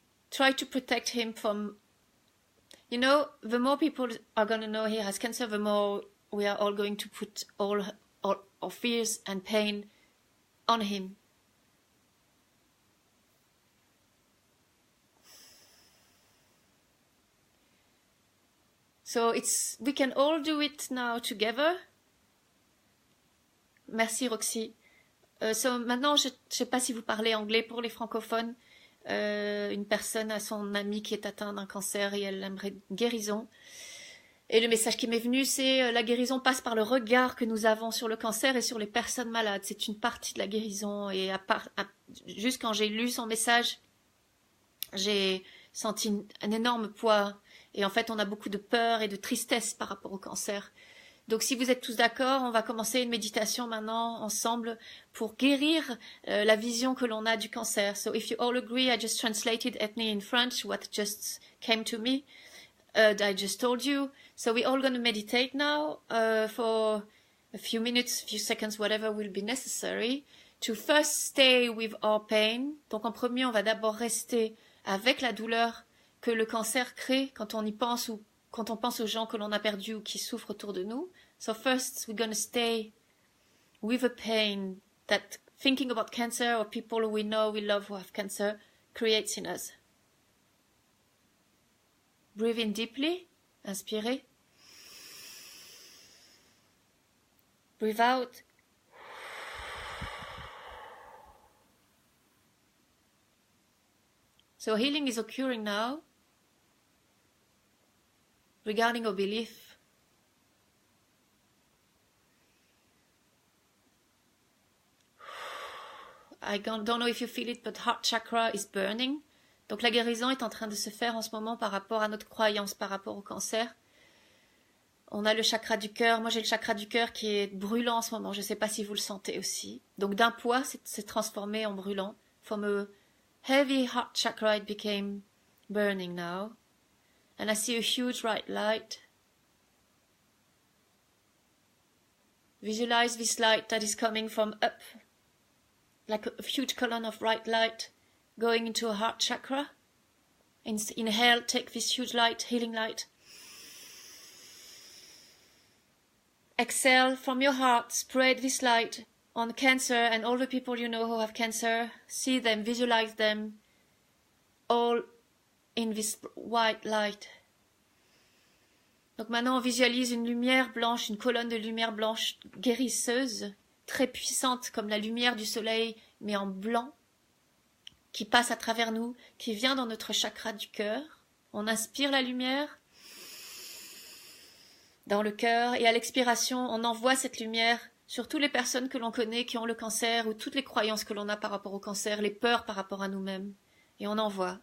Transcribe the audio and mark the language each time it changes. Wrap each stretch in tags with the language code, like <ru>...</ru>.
<en>Try to protect him from, the more people are going to know he has cancer, the more we are all going to put all our fears and pain on him. So we can all do it now together.</en> <fr>Merci Roxy. So maintenant, je ne sais pas si vous parlez anglais pour les francophones. Une personne a son ami qui est atteint d'un cancer et elle aimerait une guérison. Et le message qui m'est venu, c'est la guérison passe par le regard que nous avons sur le cancer et sur les personnes malades. C'est une partie de la guérison. Et juste quand j'ai lu son message, j'ai senti un énorme poids. Et en fait, on a beaucoup de peur et de tristesse par rapport au cancer. Donc si vous êtes tous d'accord, on va commencer une méditation maintenant ensemble pour guérir la vision que l'on a du cancer.</fr> <en>So if you all agree, I just translated Ethne in French, what just came to me. I just told you. So we're all going to meditate now for a few minutes, few seconds, whatever will be necessary, to first stay with our pain.</en> <fr>Donc en premier, on va d'abord rester avec la douleur que le cancer crée quand on y pense ou quand on pense aux gens que l'on a perdus ou qui souffrent autour de nous.</fr> <en>So first, we're going to stay with the pain that thinking about cancer or people we know, we love who have cancer creates in us. Breathe in deeply.</en> <fr>Inspirez.</fr> <en>Breathe out. So healing is occurring now regarding our belief. I don't know if you feel it, but heart chakra is burning.</en> <fr>Donc la guérison est en train de se faire en ce moment par rapport à notre croyance, par rapport au cancer. On a le chakra du cœur. Moi, j'ai le chakra du cœur qui est brûlant en ce moment. Je ne sais pas si vous le sentez aussi. Donc d'un poids, c'est transformé en brûlant.</fr> <en>From a heavy heart chakra, it became burning now. And I see a huge white light. Visualize this light that is coming from up, like a huge column of bright light going into a heart chakra. Inhale, take this huge light, healing light. Exhale from your heart, spread this light on cancer and all the people you know who have cancer. See them, visualize them, all in this white light.</en> <fr>Donc maintenant on visualise une lumière blanche, une colonne de lumière blanche guérisseuse, très puissante comme la lumière du soleil, mais en blanc, qui passe à travers nous, qui vient dans notre chakra du cœur. On inspire la lumière dans le cœur et à l'expiration, on envoie cette lumière sur toutes les personnes que l'on connaît qui ont le cancer ou toutes les croyances que l'on a par rapport au cancer, les peurs par rapport à nous-mêmes. Et on envoie.</fr>